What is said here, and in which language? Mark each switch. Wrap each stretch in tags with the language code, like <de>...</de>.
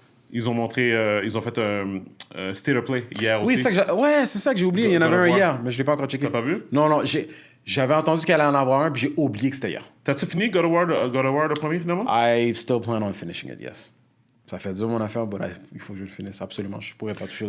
<fr>ils ont fait un State of Play hier aussi. Oui, c'est ça que j'ai oublié. Il y en avait un hier, mais je l'ai pas encore checké. T'as pas vu? Non, J'avais entendu qu'elle allait en avoir un, puis j'ai oublié que c'était hier. T'as-tu fini God of War le premier, finalement?</fr> <en>I still plan on finishing it, yes.</en> <fr>Ça fait dur mon affaire, mais il faut que je le finisse absolument. Je pourrais pas toucher au</fr>